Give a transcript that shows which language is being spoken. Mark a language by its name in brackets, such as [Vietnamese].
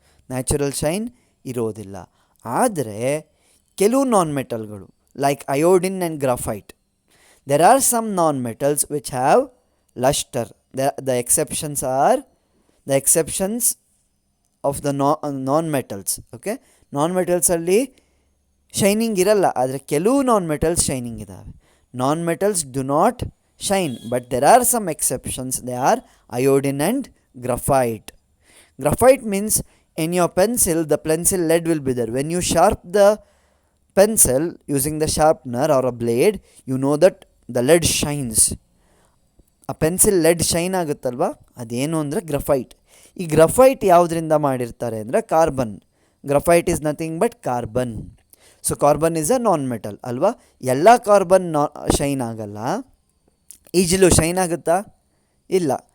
[Kannada] Natural shine ಇರೋದಿಲ್ಲ. ಆದರೆ ಕೆಲವು ನಾನ್ ಮೆಟಲ್ಗಳು like iodine and graphite, [English] There are some non metals which have lustre. The exceptions are the exceptions of the non metals. [Kannada] Okay, non ಮೆಟಲ್ಸಲ್ಲಿ shining ಇರಲ್ಲ, ಆದರೆ ಕೆಲವು non metals shining ಇದ್ದಾವೆ. [English] Non metals do not shine, but there are some exceptions. They are iodine and graphite. Graphite means in your pencil, the pencil lead will be there. When you sharp the pencil using the sharpener or a blade, you know that the lead shines. [Kannada] ಆ pencil LED shine ಆಗುತ್ತಲ್ವ, ಅದೇನು ಅಂದರೆ ಗ್ರಫೈಟ್. ಈ ಗ್ರಫೈಟ್ ಯಾವುದರಿಂದ ಮಾಡಿರ್ತಾರೆ ಅಂದರೆ carbon. [English] Graphite is nothing but carbon. So carbon is a non metal ಅಲ್ವಾ. [Kannada] ಎಲ್ಲ carbon shine ಆಗಲ್ಲ. ಈಜಲು ಶೈನ್ ಆಗುತ್ತಾ? ಇಲ್ಲ.